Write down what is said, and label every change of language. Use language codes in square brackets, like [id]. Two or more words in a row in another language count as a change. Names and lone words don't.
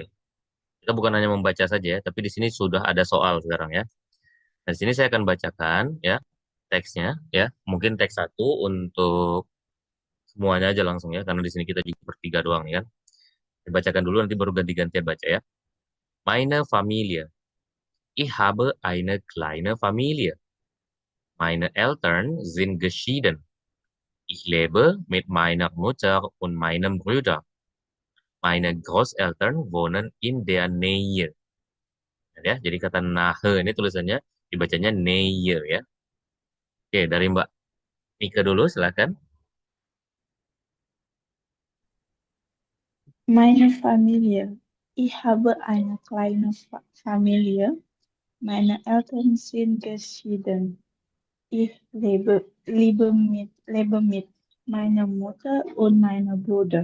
[id] Kita bukan hanya membaca saja ya, tapi di sini sudah ada soal sekarang ya. Nah, di sini saya akan bacakan ya teksnya ya. Mungkin teks satu untuk semuanya aja langsung ya, karena di sini kita juga bertiga doang ya kan. Dibacakan dulu nanti baru ganti-gantian baca ya. [de] Meine Familie. Ich habe eine kleine Familie. Meine Eltern sind geschieden. Ich lebe mit meiner Mutter und meinem Bruder. Meine Großeltern wohnen in der Nähe. [id] Ya, jadi kata nahe ini tulisannya dibacanya Nähe ya. Oke, dari Mbak Nika dulu silakan. [de] Meine Familie. Ich habe eine kleine Familie. Meine Eltern sind geschieden. Ich lebe mit meiner Mutter und meinem Bruder.